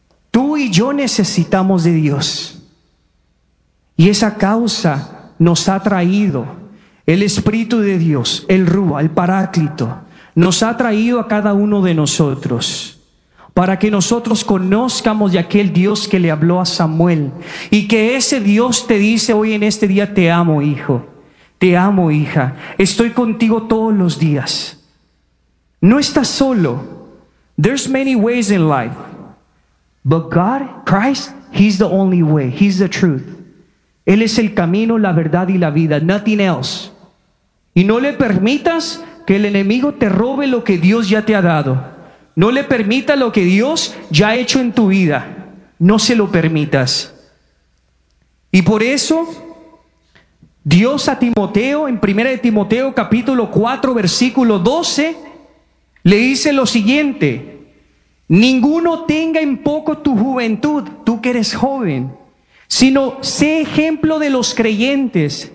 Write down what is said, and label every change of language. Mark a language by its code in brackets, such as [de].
[es] Tú y yo necesitamos de Dios. Y esa causa nos ha traído el Espíritu de Dios, el Ruah, el Paráclito, nos ha traído a cada uno de nosotros para que nosotros conozcamos de aquel Dios que le habló a Samuel. Y que ese Dios te dice hoy en este día: te amo, hijo, te amo, hija, estoy contigo todos los días. No estás solo. [en] There's many ways in life, but God, Christ, He's the only way, He's the truth. [es] Él es el camino, la verdad y la vida, [en] nothing else. [es] Y no le permitas que el enemigo te robe lo que Dios ya te ha dado. No le permita lo que Dios ya ha hecho en tu vida. No se lo permitas. Y por eso, Dios a Timoteo, en 1 Timoteo capítulo 4, versículo 12, le dice lo siguiente: ninguno tenga en poco tu juventud, tú que eres joven, sino sé ejemplo de los creyentes.